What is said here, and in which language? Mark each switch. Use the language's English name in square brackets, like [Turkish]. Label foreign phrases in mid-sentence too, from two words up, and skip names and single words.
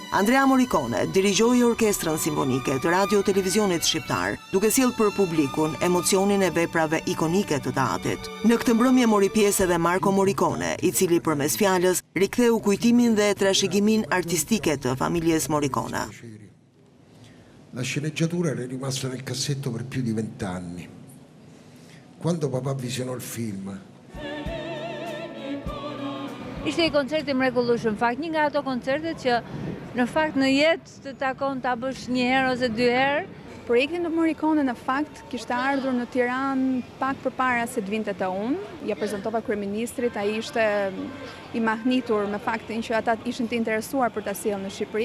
[Albanian] Andrea Morricone dirigjoi orkestrën simfonike të Radio Televizionit Shqiptar, duke sjellë për publikun emocionin e veprave ikonike të teatrit. Në këtë mbrëmje mori pjesë edhe Marco Morricone, i cili përmes fjalës riktheu kujtimin dhe trashëgimin artistike të familjes Morricone. [Italian] La sceneggiatura era rimasta nel cassetto per più di 20 anni. Quando papà visionò il film. [Albanian] Ishte i koncerti mrekullueshëm, fakt një nga ato koncertet që në fakt në jetë të takon ta bësh një herë ose dy herë. Projekti në Morricone në fakt kishte ardhur në Tiranë pak përpara se të vinte te unë. Ja prezantova kryeministrit, ai ishte i mahnitur me faktin që ata ishin të interesuar për ta sjellë në Shqipëri.